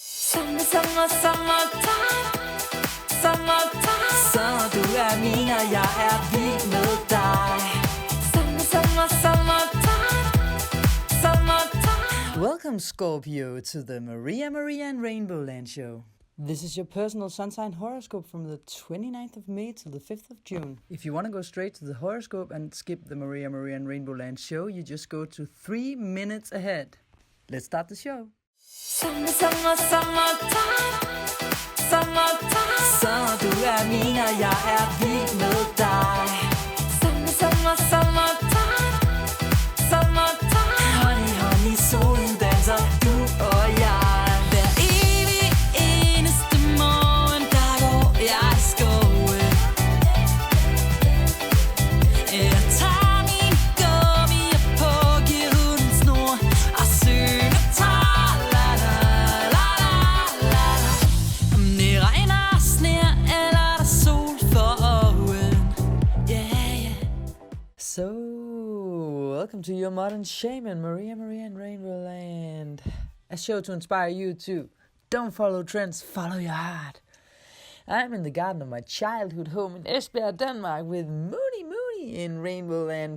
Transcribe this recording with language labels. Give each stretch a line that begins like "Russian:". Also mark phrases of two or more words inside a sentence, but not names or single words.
English: Summertime.
Danish: Så du min, og jeg vild med dig.
English: Summertime. Welcome, Scorpio, to the Maria and RainbowLand show. This is your personal sun sign horoscope from the 29th of May till the 5th of June. If you want to go straight to the horoscope and skip the Maria and RainbowLand show, you just go to 3 minutes ahead. Let's start the show. Summertime.
Danish: Så du min, og jeg vild med dig.
English: Summertime.
Danish: Honey, solen danser, du og jeg. Hver evig eneste morgen, der går jeg i skoven. Jeg tager min gummier på, giver hunden snor og synger tar, la la la la la. Om det regner, sner eller der sol for øjen.
English: Yeah, yeah. So, welcome to your modern shaman, Maria and RainbowLand. A show to inspire you to don't follow trends, follow your heart. I'm in the garden of my childhood home in Esbjerg, Denmark with Mooney in RainbowLand.